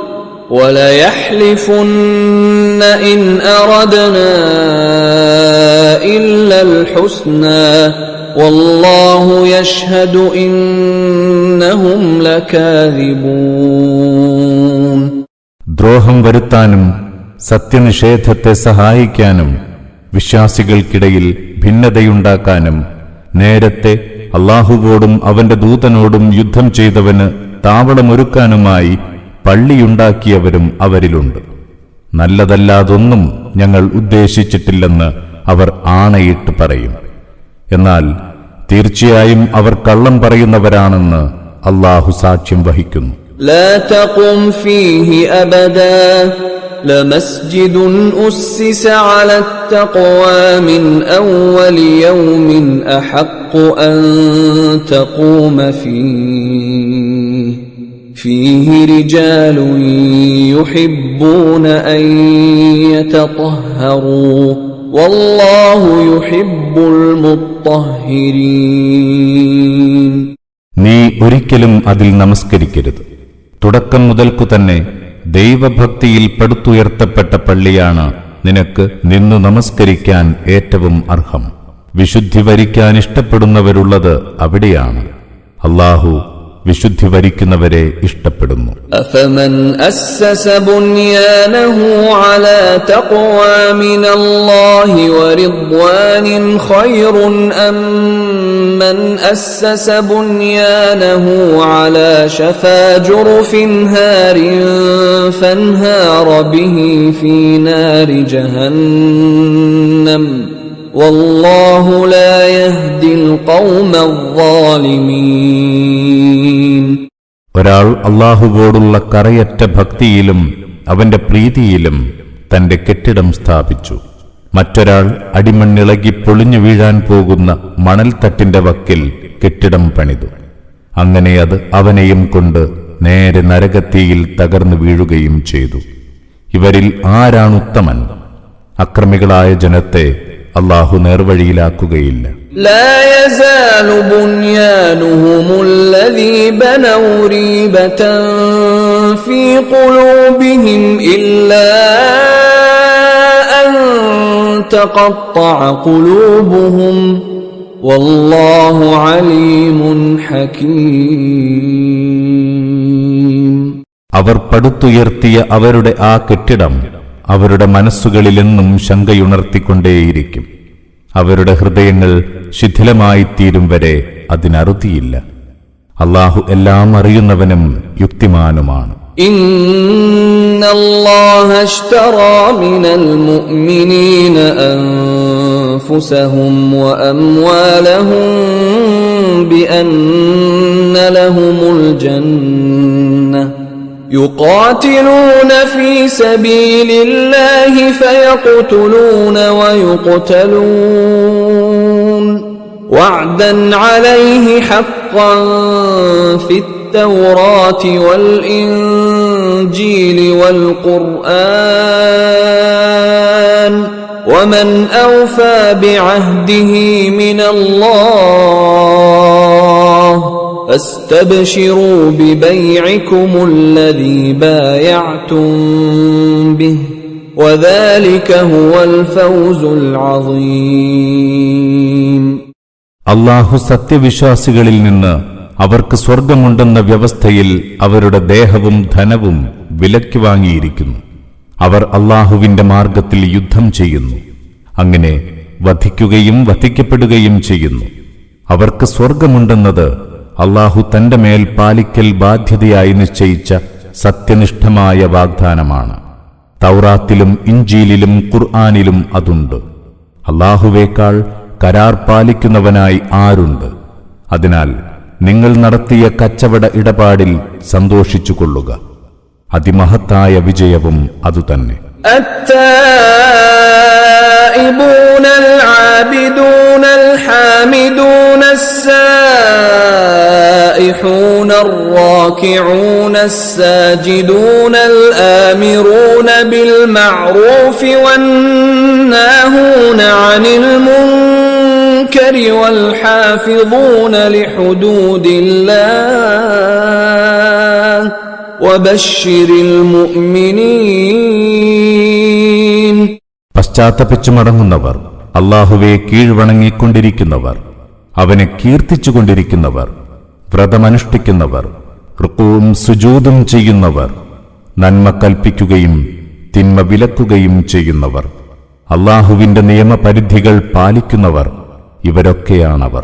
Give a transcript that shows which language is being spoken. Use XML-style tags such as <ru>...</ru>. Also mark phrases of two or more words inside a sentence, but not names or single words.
<ar>وَلَيَحْلِفُنَّ إِنْ أَرَدْنَا إِلَّا الْحُسْنَى وَاللَّهُ يَشْهَدُ إِنَّهُمْ لَكَاذِبُونَ.</ar> <ml>ദ്രോഹം വരുത്താനും സത്യനിഷേധത്തെ സഹായിക്കാനും വിശ്വാസികൾക്കിടയിൽ ഭിന്നതയുണ്ടാക്കാനും നേരത്തെ അള്ളാഹുവോടും അവന്റെ ദൂതനോടും യുദ്ധം ചെയ്തവന് താവളമൊരുക്കാനുമായി പള്ളിയുണ്ടാക്കിയവരും അവരിലുണ്ട്. നല്ലതല്ലാതൊന്നും ഞങ്ങൾ ഉദ്ദേശിച്ചിട്ടില്ലെന്ന് അവർ ആണയിട്ട് പറയും. എന്നാൽ തീർച്ചയായും അവർ കള്ളം പറയുന്നവരാണെന്ന് അള്ളാഹു സാക്ഷ്യം വഹിക്കുന്നു.</ml> <ar>لا تقم فيه أبدا لمسجد أسس على التقوى من أول يوم أحق أن تقوم فيه رجال يحبون أن يتطهروا والله يحب المطهرين.</ar> <ml>നീ ഒരിക്കലും അതിൽ നമസ്കരിക്കരുത്. തുടക്കം മുതൽക്കു തന്നെ ദൈവഭക്തിയിൽ പടുത്തുയർത്തപ്പെട്ട പള്ളിയാണ് നിനക്ക് നിന്നു നമസ്കരിക്കാൻ ഏറ്റവും അർഹം. വിശുദ്ധി വരിക്കാൻ ഇഷ്ടപ്പെടുന്നവരുള്ളത് അവിടെയാണ്. അല്ലാഹു വിശുദ്ധി വരിക്കുന്നവരെ ഇഷ്ടപ്പെടുന്നു.</ml> <ar>أفمن أسس بنيانه على تقوى من الله ورضوان خير أم من أسس بنيانه على شفا جرف هار فانهار به في نار جهنم والله لا يهدي القوم الظالمين.</ar> <ml>ഒരാൾ അള്ളാഹുവോടുള്ള കറയറ്റ ഭക്തിയിലും അവന്റെ പ്രീതിയിലും തന്റെ കെട്ടിടം സ്ഥാപിച്ചു. മറ്റൊരാൾ അടിമണ്ണിളകി പൊളിഞ്ഞു വീഴാൻ പോകുന്ന മണൽത്തട്ടിന്റെ വക്കിൽ കെട്ടിടം പണിതു. അങ്ങനെ അത് അവനെയും കൊണ്ട് നേരെ നരകത്തിയിൽ തകർന്നു വീഴുകയും ചെയ്തു. ഇവരിൽ ആരാണുത്തമൻ? അക്രമികളായ ജനത്തെ അല്ലാഹു നേർവഴിയിലാക്കുകയില്ല.</ml> <ar>لا يزال بنيانهم الذي بنوا ريبة في قلوبهم إلا أن تقطع قلوبهم والله عليم حكيم.</ar> <ml>അവർ പടുത്തുയർത്തിയ അവരുടെ ആ കെട്ടിടം അവരുടെ മനസ്സുകളിലെന്നും ശങ്കയുണർത്തിക്കൊണ്ടേയിരിക്കും. അവരുടെ ഹൃദയങ്ങൾ ശിഥിലമായിത്തീരും വരെ അതിനറുതിയില്ല. അല്ലാഹു എല്ലാം അറിയുന്നവനും യുക്തിമാനുമാണ്.</ml> <ar>إن الله اشترى من المؤمنين أنفسهم وأموالهم بأن لهم الجنة يقاتلون في سبيل الله فيقتلون ويقتلون وعدا عليه حقا في التوراة والإنجيل والقرآن ومن أوفى بعهده من الله فاستبشروا ببيعكم الذي بايعتم به وذلك هو الفوز العظيم.</ar> <ml>അല്ലാഹു സത്യവിശ്വാസികളിൽ നിന്ന് അവർക്ക് സ്വർഗമുണ്ടെന്ന വ്യവസ്ഥയിൽ അവരുടെ ദേഹവും ധനവും വിലയ്ക്ക് വാങ്ങിയിരിക്കുന്നു. അവർ അല്ലാഹുവിന്റെ മാർഗത്തിൽ യുദ്ധം ചെയ്യുന്നു, അങ്ങനെ വധിക്കുകയും വധിക്കപ്പെടുകയും ചെയ്യുന്നു. അവർക്ക് സ്വർഗമുണ്ടെന്നത് അല്ലാഹു തന്റെ മേൽ പാലിക്കൽ ബാധ്യതയായി നിശ്ചയിച്ച സത്യനിഷ്ഠമായ വാഗ്ദാനമാണ്. തൗറാത്തിലും ഇഞ്ചീലിലും ഖുർആനിലും അതുണ്ട്. അല്ലാഹുവേക്കാൾ കരാർ പാലിക്കുന്നവനായി ആരുണ്ട്? അതിനാൽ നിങ്ങൾ നടത്തിയ കച്ചവട ഇടപാടിൽ സന്തോഷിച്ചുകൊള്ളുക. അതിമഹത്തായ വിജയവും അതുതന്നെ.</ml> <ar>التائبون العابدون الحامدون السائحون الراكعون الساجدون الآمرون بالمعروف والناهون عن المنكر والحافظون لحدود الله وبشر المؤمنين.</ar> <ml>പശ്ചാത്തപിച്ചു മടങ്ങുന്നവർ, അല്ലാഹുവെ കീഴ്വണങ്ങിക്കൊണ്ടിരിക്കുന്നവർ, അവനെ കീർത്തിച്ചുകൊണ്ടിരിക്കുന്നവർ, വ്രതമനുഷ്ഠിക്കുന്നവർ, റുക്കൂഉം സുജൂദും ചെയ്യുന്നവർ, നന്മ കൽപ്പിക്കുകയും തിന്മ വിലക്കുകയും ചെയ്യുന്നവർ, അല്ലാഹുവിന്റെ നിയമപരിധികൾ പാലിക്കുന്നവർ, ഇവരൊക്കെയാണവർ.</ml>